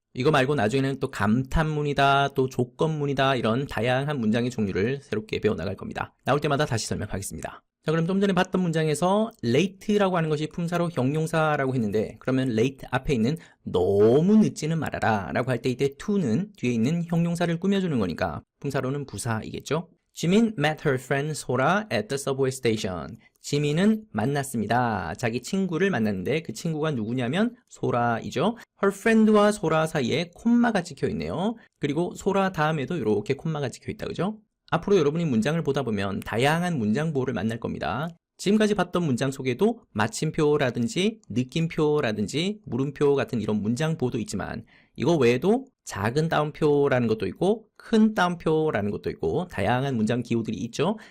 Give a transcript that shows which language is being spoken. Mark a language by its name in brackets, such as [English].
[Korean] 이거 말고 나중에는 또 감탄문이다, 또 조건문이다, 이런 다양한 문장의 종류를 새롭게 배워나갈 겁니다. 나올 때마다 다시 설명하겠습니다. 자, 그럼 좀 전에 봤던 문장에서 late라고 하는 것이 품사로 형용사라고 했는데, 그러면 late 앞에 있는 너무 늦지는 말아라 라고 할 때 이때 to는 뒤에 있는 형용사를 꾸며주는 거니까 품사로는 부사이겠죠. [English] 지민 met her friend 소라 at the subway station. [Korean] 지민은 만났습니다. 자기 친구를 만났는데 그 친구가 누구냐면 소라이죠. her friend와 소라 사이에 콤마가 찍혀 있네요. 그리고 소라 다음에도 이렇게 콤마가 찍혀 있다, 그죠? 앞으로 여러분이 문장을 보다 보면 다양한 문장보호를 만날 겁니다. 지금까지 봤던 문장 속에도 마침표라든지 느낌표라든지 물음표 같은 이런 문장보호도 있지만, 이거 외에도 작은 따옴표라는 것도 있고 큰 따옴표라는 것도 있고 다양한 문장 기호들이 있죠.